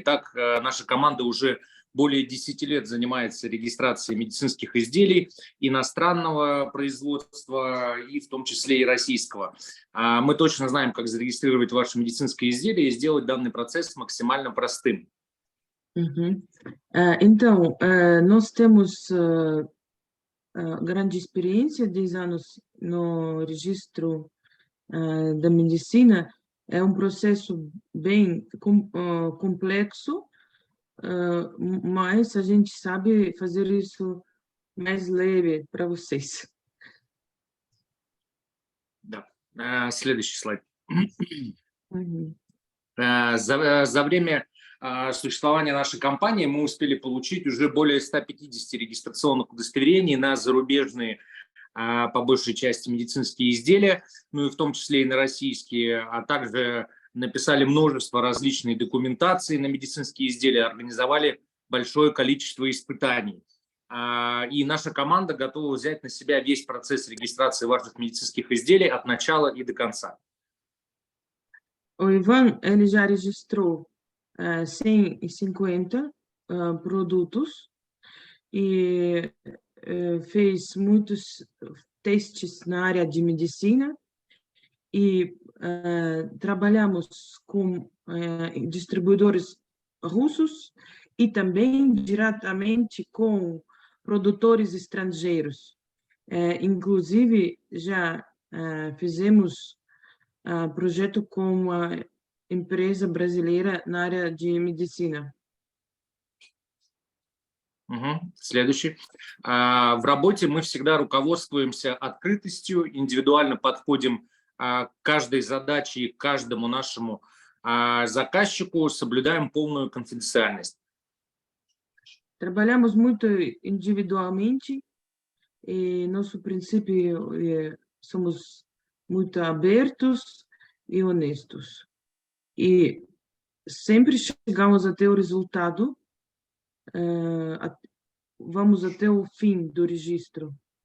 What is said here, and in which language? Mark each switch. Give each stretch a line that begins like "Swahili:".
Russian: Итак, наша команда уже более 10 лет занимается регистрацией медицинских изделий иностранного производства и в том числе и российского. Мы точно знаем, как зарегистрировать ваше медицинское изделие и сделать данный процесс максимально простым. Uhum.
Portuguese: Então, nós temos grande experiência, 10 anos no registro da medicina. É um processo bem complexo, mas a gente sabe fazer isso mais leve para vocês.
Russian: Да. Следующий слайд. Uhum. За время существования нашей компании мы успели получить уже более 150 регистрационных удостоверений на зарубежные, по большей части, медицинские изделия, ну и в том числе и на российские, а также написали множество различной документации на медицинские изделия, организовали большое количество испытаний. И наша команда готова взять на себя весь процесс регистрации ваших медицинских изделий от начала и до конца.
Portuguese: O Ivan, ele já registrou 150 produtos e fez muitos testes na área de medicina e trabalhamos com distribuidores russos e também diretamente com produtores estrangeiros. Inclusive, já fizemos projeto com uma empresa brasileira на área de медицина.
Russian: Следующий. В работе мы всегда руководствуемся открытостью, индивидуально подходим к каждой задаче и к каждому нашему заказчику, соблюдаем полную конфиденциальность.
Portuguese: Trabalhamos muito individualmente e nosso princípio somos muito abertos e honestos. E sempre chegamos até o resultado, vamos até o fim do registro.